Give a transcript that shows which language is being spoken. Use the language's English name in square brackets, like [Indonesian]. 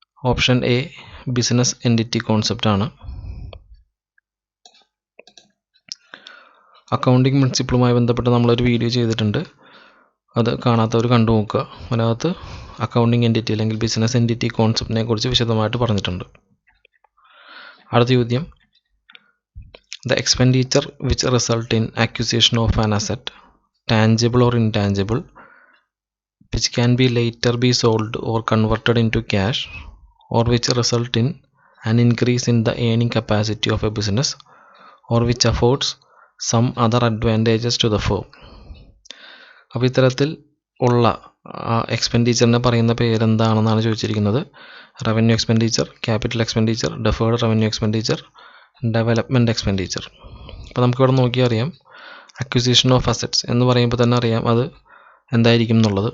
[Malayalam] Option A business entity concept ആണ്. Accounting പ്രിൻസിപ്പിളുമായി ബന്ധപ്പെട്ട് നമ്മളൊരു വീഡിയോ ചെയ്തിട്ടുണ്ട്, അത് കാണാത്തവർ കണ്ടു നോക്കുക. അതിനകത്ത് അക്കൗണ്ടിങ് എൻറ്റിറ്റി അല്ലെങ്കിൽ ബിസിനസ് എൻറ്റിറ്റി കോൺസെപ്റ്റിനെ കുറിച്ച് വിശദമായിട്ട് പറഞ്ഞിട്ടുണ്ട്. അടുത്ത ചോദ്യം, [English] the expenditure which result in acquisition of an asset, tangible or intangible, which can be later be sold or converted into cash, or which result in an increase in the earning capacity of a business, or which affords some other advantages to the firm. [Malayalam] അപ്പോൾ ഇത്തരത്തിൽ ഉള്ള എക്സ്പെൻഡിച്ചറിനെ പറയുന്ന പേരെന്താണെന്നാണ് ചോദിച്ചിരിക്കുന്നത്. Revenue expenditure, capital expenditure, deferred revenue expenditure, development expenditure. അപ്പോൾ നമുക്കിവിടെ നോക്കിയാൽ അറിയാം, acquisition of assets എന്ന് പറയുമ്പോൾ തന്നെ അറിയാം അത് എന്തായിരിക്കും എന്നുള്ളത്.